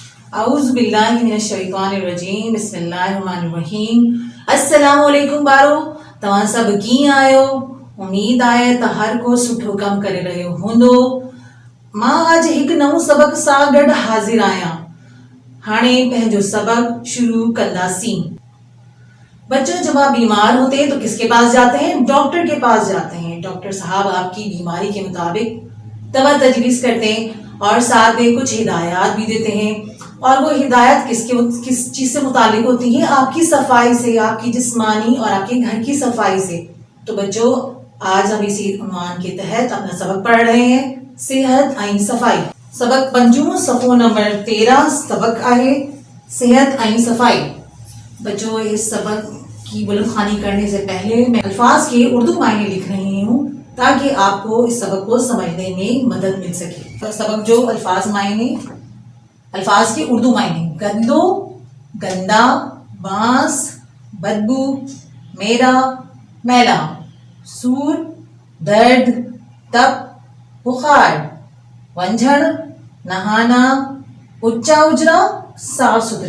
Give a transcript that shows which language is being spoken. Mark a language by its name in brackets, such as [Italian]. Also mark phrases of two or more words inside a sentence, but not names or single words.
[Arabic] اعوذ باللہ من الشیطان الرجیم بسم اللہ الرحمن الرحیم السلام علیکم [Sindhi] بارو तव्हां सभु कीअं आहियो उम्मीद आहे त हर को सुठो कमु करे रहियो हूंदो। मां अॼु हिकु नओं सबक़ सां गॾु हाज़िर आहियां। हाणे पंहिंजो सबक़ शुरू कंदासीं। [Urdu] بچوں، جب آپ بیمار ہوتے ہیں تو کس کے پاس جاتے ہیں? ڈاکٹر کے پاس جاتے ہیں. ڈاکٹر صاحب آپ کی بیماری کے مطابق دوا تجویز کرتے ہیں اور ساتھ میں کچھ ہدایت بھی دیتے ہیں. اور وہ ہدایت کس چیز سے متعلق ہوتی ہے? آپ کی صفائی سے، آپ کی جسمانی اور آپ کے گھر کی صفائی سے. تو بچوں، آج ہم اسی عنوان کے تحت اپنا سبق پڑھ رہے ہیں, [Sindhi] सेहत ऐं सफाई। सबक पंजो सफ़ो नंबर 13 सबक आहे सेहत ऐं सफाई। [Urdu] بچوں، اس سبق کی بلندخوانی کرنے سے پہلے میں الفاظ کے اردو معنی لکھ رہی ہوں تاکہ آپ کو اس سبق کو سمجھنے میں مدد مل سکے. تو سبق جو الفاظ کے اردو معنی: گندو، گندا، بانس، بدبو، میرا، میلا، سور، درد، تپ، بخار، ونجھڻ، نہانا, [Sindhi] उच्चा उजरा, [Urdu] صاف ستھرے.